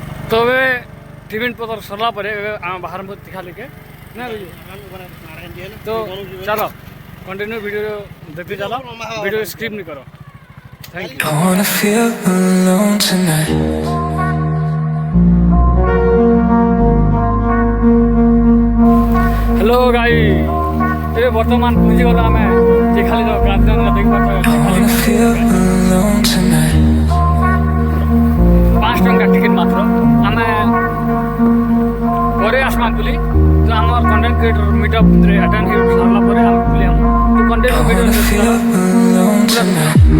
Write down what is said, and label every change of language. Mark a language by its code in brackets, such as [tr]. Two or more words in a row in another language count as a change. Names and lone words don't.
[or] तो ଏବେ ଟିଫିନ୍ ପତ୍ର ସରିଲା ପରେ ଏବେ ଆମେ ବାହାରକୁ ତିଖା ଲିକେ ନା ତ ଚାଲ [en] continue video [or] ଦେଖି ଚାଲ [en] video skip [or] ନି କର [en] thank you. I wanna feel alone tonight. hello guy [or] ଏବେ ବର୍ତ୍ତମାନ ପହଞ୍ଚିଗଲା ଆମେ ତିଖାଲିର ଗାର୍ଡେନ୍ରେ [en] I wanna feel alone tonight. [or] 5 ଟଙ୍କା ଟିକେଟ୍ ମାତ୍ର ଆମେ ପରେ ଆସମା ବୋଲି ତ ଆମର [en] content creator meetup [or] ଆଟେଣ୍ଡ ହେଇ ସାରିଲା ପରେ ଆମେ ବୋଲି ଆମ [en] content video Feel alone tonight.